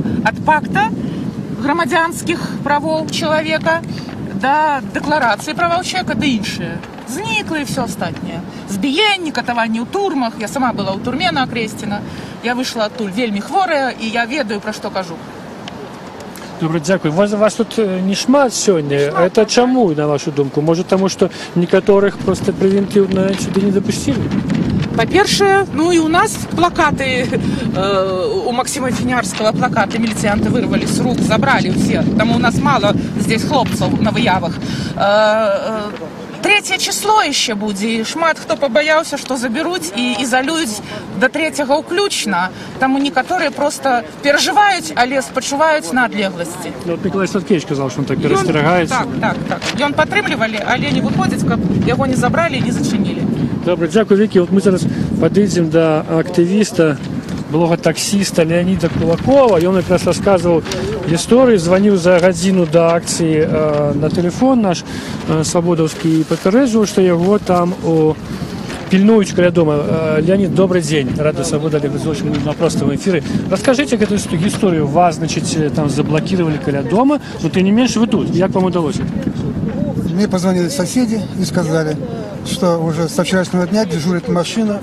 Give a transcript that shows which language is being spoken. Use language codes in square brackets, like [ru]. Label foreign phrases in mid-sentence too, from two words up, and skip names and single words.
[be] Ад пакта грамадзянскіх правоў чалавека да дэкларацыі правоў чалавека ды іншыя. Зніклі і ўсё астатняе. Збіенні, катаванні ў турмах. Я сама была ў турме на Акрэсціна. Я выйшла адтуль вельмі хворая, і я ведаю, пра што кажу. [uk] Добре, дякую. [be] Вас тут не шмат сёння. Это чаму, [uk] на вашу думку? Може, тому што некаторых просто превентивно сюды не допустили? [be] Па-першае, і у нас плакаты, у Максима Фінярскага плакаты міліцыянты вырвалі з рук, забралі ўсе. Таму у нас мало здесь хлопцаў на выявах. 3 число яшчэ будзе, шмат хто пабаяўся, што забяруць і ізалююць да 3-го ўключна. Таму некаторыя просто перажываюць, але спачуваюць надлегласці. Вот Миколай Сладкевич казаў, што он так перасцерагаецца. Так. Ён падтрымлівалі, але не выходзіць, каб яго не забралі і не зачынілі. [uk] Добре, дякую, Вікі. [be] Вот мы зараз падыдзем да актывіста, блога-таксіста Леоніда Кулакова. Ён якраз расказваў гісторыю, званіў за гадзіну да акцыі на тэлефон наш свабодаўскі і папярэджваў, што яго там пільнуюць каля дома. [ru] Леонид, добрый день. Рада Свобода, Олег Зощенко на простом эфире. Расскажите эту историю. Вас, значит, там заблокировали каля дома, но тем не меньше вы тут. Как вам удалось? Мне позвонили соседи и сказали, что уже со вчерашнего дня дежурит машина.